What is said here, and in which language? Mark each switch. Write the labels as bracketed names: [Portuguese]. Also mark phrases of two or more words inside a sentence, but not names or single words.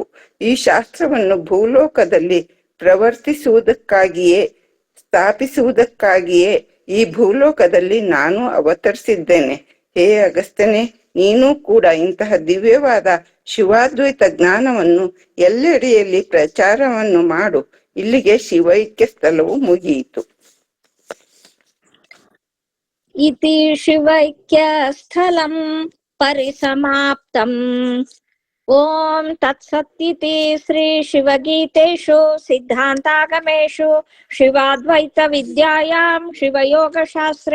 [Kannada] ಈ ಶಾಸ್ತ್ರವನ್ನು ಭೂಲೋಕದಲ್ಲಿ ಪ್ರವರ್ತಿಸುವುದಕ್ಕಾಗಿಯೇ ಸ್ಥಾಪಿಸುವುದಕ್ಕಾಗಿಯೇ ಈ ಭೂಲೋಕದಲ್ಲಿ ನಾನು ಅವತರಿಸಿದ್ದೇನೆ. ಹೇ ಅಗಸ್ತ್ಯನೇ, ನೀನು ಕೂಡ ಇಂತಹ ದಿವ್ಯವಾದ ಶಿವಾದ್ವೈತ ಜ್ಞಾನವನ್ನು ಎಲ್ಲೆಡೆಯಲ್ಲಿ ಪ್ರಚಾರವನ್ನು ಮಾಡು. ಇಲ್ಲಿಗೆ ಶಿವೈಕ್ಯ ಸ್ಥಳವು ಮುಗಿಯಿತು. [Sanskrit] ಇತಿ ಶಿವೈಕ್ಯ ಸ್ಥಳಂ ಪರಿಸಮಾಪ್ತಂ. ಓಂ ತತ್ಸತ್ತಿತಿ ಶ್ರೀ ಶಿವಗೀತೇಷು ಸಿದ್ಧಾಂತಾಗಮೇಷು ಶಿವಾದ್ವೈತ ವಿದ್ಯಾಯಾಂ ಶಿವಯೋಗಶಾಸ್ತ್ರೇ